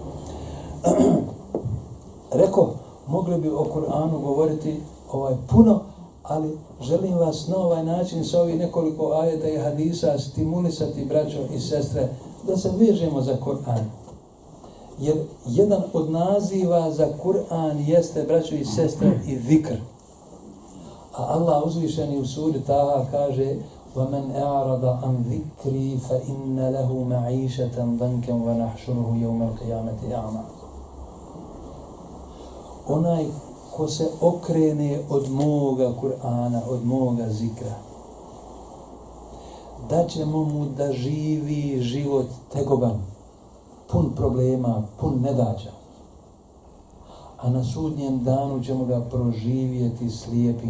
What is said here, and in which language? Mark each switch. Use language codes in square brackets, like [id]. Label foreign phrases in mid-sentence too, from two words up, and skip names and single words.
[bs] Reko, mogli bi o Kur'anu govoriti puno, ali želim vas na ovaj način sa ovih nekoliko ajeta i hadisa stimulisati, braćo i sestre, da se vežemo za Kur'an. Jer jedan od naziva za Kur'an jeste, braćo i sestre, i zikr. A Allah uzvišeni u suri Taha kaže: [ar] وَمَنْ أَعْرَضَ عَنْ ذِكْرِي فَإِنَّ لَهُ مَعِيشَةً ضَنْكًا وَنَحْشُرُهُ يَوْمَ الْقِيَامَةِ أَعْمَى. [bs] Onaj ko se okrene od moga Kur'ana, od moga zikra, da ćemo mu da živi život tegoban, pun problema, pun nedaća. A na sudnjem danu ćemo ga proživjeti slijepim.